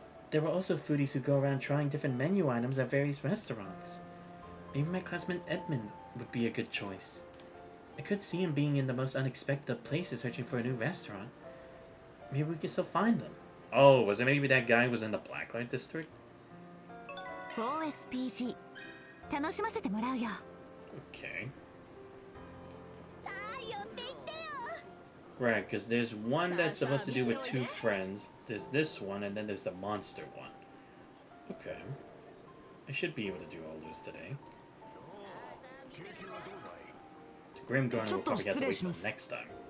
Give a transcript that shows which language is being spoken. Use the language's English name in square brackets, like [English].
[English] There are also foodies who go around trying different menu items at various restaurants. Maybe my classmate Edmund would be a good choice. I could see him being in the most unexpected of places searching for a new restaurant. Maybe we can still find them. Oh, was it maybe that guy was in the Blacklight District? [Japanese] 4SPG 楽しませてもらうよ。 [English] Okay. [Japanese] さあ寄っていってよ。 [English] Right, because there's one that's supposed to do with two friends. There's this one, and then there's the monster one. Okay. I should be able to do all those today. The Grim Garden will probably have to wait till next time.